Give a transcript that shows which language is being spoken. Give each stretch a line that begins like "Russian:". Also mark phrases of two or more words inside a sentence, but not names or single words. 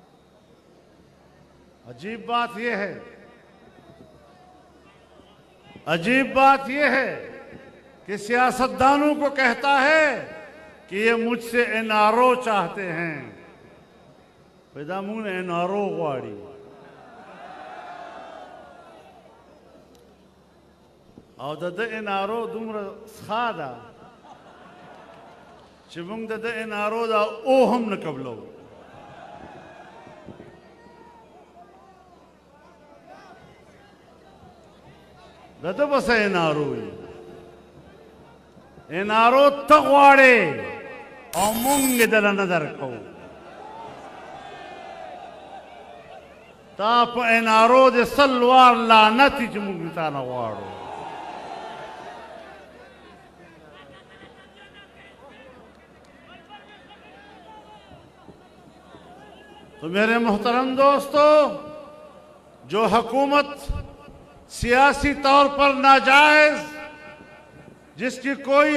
Urdu: عجیب بات یہ ہے، عجیب بات یہ ہے کہ سیاستدانوں کو کہتا ہے کہ یہ مجھ سے این آر او چاہتے ہیں۔
Pashto: پیدا منہ این آر او غواړي او د این آر او دومره ښه ده چې موږ د این آر او دا او هم نه قبلو۔ دته بس این آر او این آر او ته غواړې او موږ دله نه درکوو۔ تا په این آر او د سل وار لعنتي چې موږ تا نه غواړو۔
Urdu: تو میرے محترم دوستو، جو حکومت سیاسی طور پر ناجائز، جس کی کوئی